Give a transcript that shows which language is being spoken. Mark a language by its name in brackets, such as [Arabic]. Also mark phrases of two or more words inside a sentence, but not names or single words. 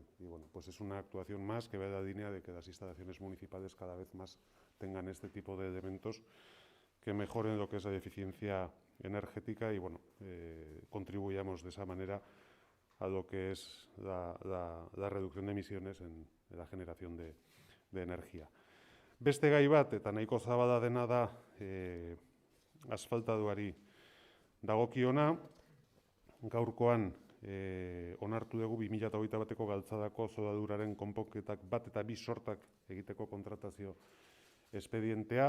[Spanish] Y bueno, pues es una actuación más que va en la línea de que las instalaciones municipales cada vez más tengan este tipo de elementos que mejoren lo que es la eficiencia energética y bueno, contribuyamos de esa manera a lo que es la reducción de emisiones en la generación de energía. [Basque] Beste gai bat, eta nahiko zabala dena da asfaltaduari dagokiona, gaurkoan onartu dugu 2021 bateko galtzadako zodaduraren konponketak 1 eta 2 sortak egiteko kontratazio espedientea.